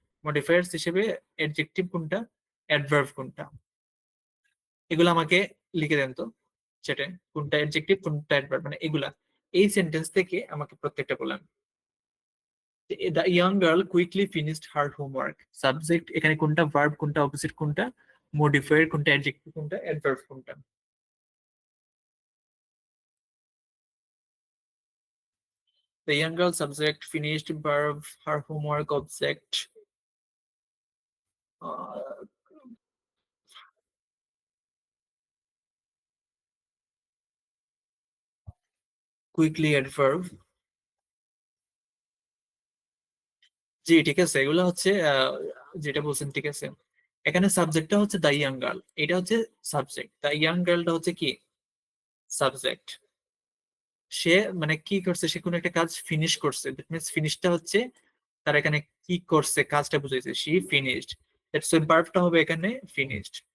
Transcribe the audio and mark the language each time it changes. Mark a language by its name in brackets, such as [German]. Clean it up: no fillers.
[Bangla] Modifiers হিসেবে adjective কোনটা, adverb কোনটা, এগুলো আমাকে লিখে দেন তো সেটা, কোনটা অ্যাডজেক্টিভ কোনটা অ্যাডভার্ব, মানে এগুলা এই সেন্টেন্স থেকে আমাকে প্রত্যেকটা বলেন। [English] the young girl quickly finished her homework, [Bangla] subject এখানে কোনটা, ভার্ব কোনটা, অপোজিট কোনটা, মডিফায়ার কোনটা, অ্যাডজেক্টিভ কোনটা, অ্যাডভার্ব কোনটা। [English] The young girl subject finished verb her homework object uh, quickly adverb। [Bangla] জি ঠিক আছে, এগুলো হচ্ছে যেটা বলছেন ঠিক আছে। এখানে সাবজেক্টটা হচ্ছে দ্য ইয়াং গার্ল, এটা হচ্ছে সাবজেক্ট, দ্য ইয়াং গার্লটা হচ্ছে কি সাবজেক্ট। সে মানে কি করছে, সে কোনো একটা কাজ ফিনিশ করছে, [English] that means [Bangla] ফিনিশটা হচ্ছে তার এখানে কি করছে কাজটা বুঝাইছে, [English] she finished, that's why [Bangla] ভার্বটা হবে এখানে ফিনিশড।